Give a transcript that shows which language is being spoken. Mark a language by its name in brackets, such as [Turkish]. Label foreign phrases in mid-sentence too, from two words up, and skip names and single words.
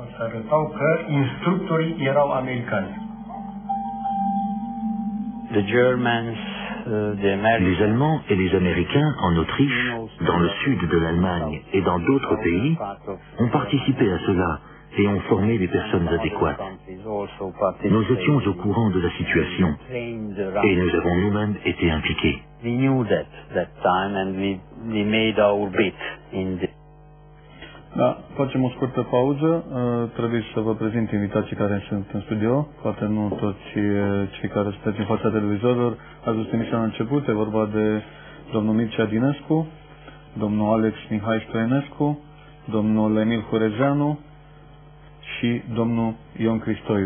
[French] Les Allemands et les Américains en Autriche, dans le sud de l'Allemagne et dans d'autres pays, ont participé à cela et ont formé les personnes adéquates. Nous étions au courant de la situation et nous avons nous-mêmes été impliqués. [Romanian] Da, facem o scurtă pauză. Trebuie să vă prezint invitații care sunt în studio. Poate nu toți cei care sunteți în fața televizorilor ați văzut emisiunea la început. E vorba de domnul Mircea Dinescu, domnul Alex Mihai Stoinescu, domnul Emil Hurezeanu și domnul Ion Cristoiu.